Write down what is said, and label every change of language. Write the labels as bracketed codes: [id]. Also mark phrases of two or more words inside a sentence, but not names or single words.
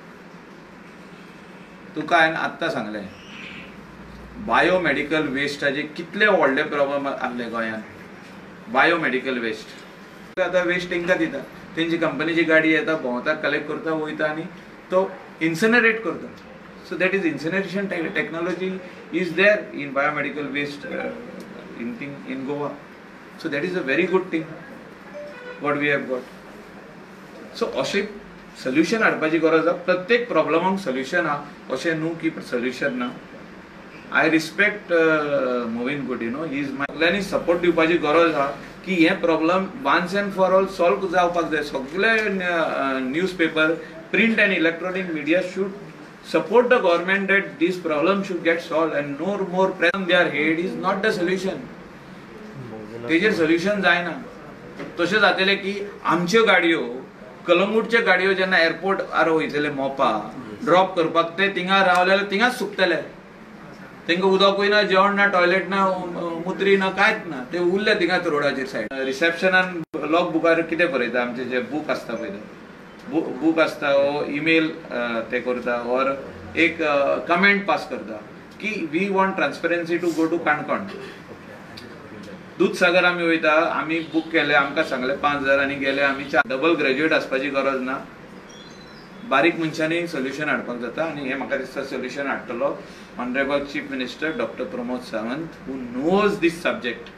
[kok] तुका हांवें आत्तां सांगलें बायोमेडिकल वेस्टाचे कितले व्हडले प्रॉब्लेम आसले गोंयांत. बायोमेडिकल वेस्ट आतां वेस्ट तांकां दिता. तेंची कंपनीची गाडी येता, भोंवता, कलेक्ट करता, वयता आनी तो इन्सिनरेट करता. [en] So that is incineration technology is there in biomedical waste in Goa. So that is a very good thing what we have got. [kok] So अशें सोल्युशन हाडपाची गरज आहा. प्रत्येक प्रॉब्लमाक सोल्युशन आहा, अशें न्हू की सोल्युशन ना. [en] I respect Movin Gudi, no he is [kok] सगळ्यांनी सपोर्ट दिवपाची गरज आहा की हे प्रॉब्लम [en] once and for all [kok] सॉल्व जावपाक जाय. [en] सगळे news paper, print and electronic media should support the government that this problem should get solved and no more pressure on their head is not the solution. [kok] तेजेर सोल्युशन जायना. तशें जातलें की आमच्यो गाडयो, कलंगूटच्यो गाडयो जेन्ना एअरपोर्ट आरो वयतले मोपा ड्रॉप करपाक, ते थिंगा रावले थिंगाच सुकतले. तेंकां उदकूय ना, जेवण ना, टॉयलेट ना, मुत्री ना, कांयच ना. ते उरले थिंगाच रोडाचेर सायड. रिसेप्शनान लॉग बुकार कितें बरयता, आमचे जे बूक आसता पळय बुक आसता, ईमेल ते करता और एक कमेंट पास करता की [en] we want transparency to go to [kok] काणकोण. दूधसागर आमी वयता, आमी बूक केले, आमकां सांगले 5,000 आनी गेले आमी. [en] double graduate [kok] आसपाची गरज ना. बारीक मनशांनी सोल्युशन हाडपाक जाता आनी हे म्हाका दिसता सोल्युशन हाडटलो ऑनरेबल चीफ मिनिस्टर डॉक्टर प्रमोद सावंत, [en] who knows this subject.